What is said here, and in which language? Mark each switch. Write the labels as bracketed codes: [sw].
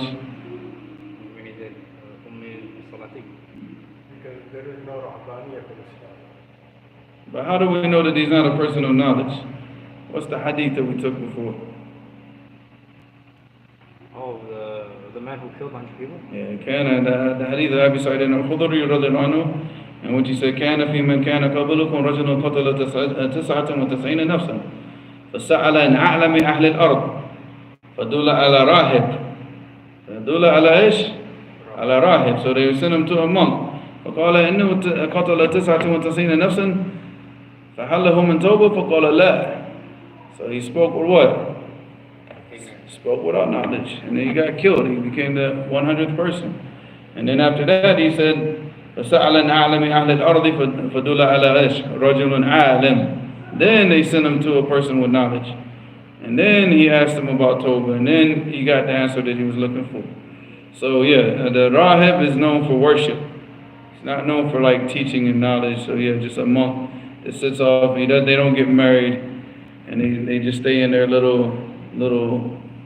[en] When he said, Salati. Because there is no Rahbaniyah in Islam. But how do we know that he's not a person of knowledge? What's the hadith that we took before? Oh, the man who killed a bunch of people? Yeah, [ar] كان [en] the hadith of Abi Sa'id al-Khudri [ar] رضي الله عنه, [en] and what he said, [ar] كان في من كان قبلكم رجل قتل 99 نفسا فسأل عن أعلم أهل الأرض فدل على راهب فدل على إيش؟ على راهب. [en] So they sent him to a monk. [ar] فقال إنه قتل 99 نفسا فهل له من توبة فقال لا. [en] So he spoke with what? He spoke without knowledge, and then he got killed. He became the 100th person. And then after that he said [ar] فسأل عن أعلم أهل الأرض فدل على إيش؟ رجل عالم. [en] Then they sent him to a person with knowledge. And then he asked him about Tawbah, and then he got the answer that he was looking for. So yeah, the Rahib is known for worship. It's not known for like teaching and knowledge. So yeah, just a monk that sits off. They don't get married, and they just stay in their little